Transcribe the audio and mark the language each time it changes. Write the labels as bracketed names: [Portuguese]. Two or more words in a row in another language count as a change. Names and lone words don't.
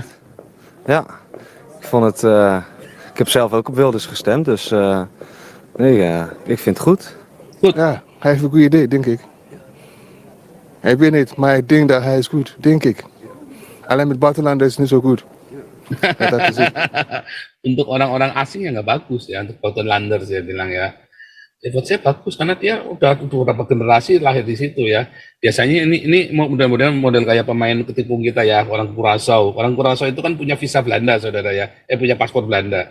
[Dutch] Ja, ik vond het. Ik heb zelf ook op Wilders gestemd, dus nee, ik vind het goed. Goed. Ja, hij heeft een goed idee, denk ik. Ik weet niet, maar ik denk dat hij is goed, denk ik. Alleen met buitenlanders is niet zo goed. [Indonesian] Untuk orang-orang asing ya nggak bagus ya, untuk buitenlanders saya bilang ya. Buat saya bagus karena dia udah beberapa generasi lahir di situ ya. Biasanya ini mudah-mudahan model kayak pemain ketikung kita ya, orang Curaçao. Orang Curaçao itu kan punya visa Belanda saudara ya, punya paspor Belanda.